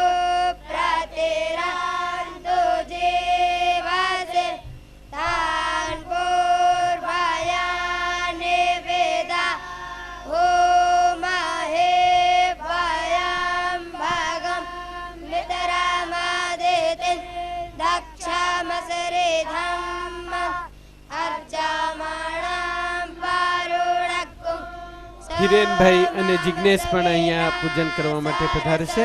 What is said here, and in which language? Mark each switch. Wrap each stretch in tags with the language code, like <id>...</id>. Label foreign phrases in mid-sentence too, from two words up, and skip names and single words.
<sa>प्रतिरन्तु जीवसे तान् पूर्वयानि वेदा होमहे वयं भगं मित्रमदितिं दक्षमसरिधम् अर्चामणं वरुणकुं</sa> <gu>હિરેનભાઈ અને જિગ્નેશ પણ અહીંયા પૂજન કરવા માટે પધારશે.</gu>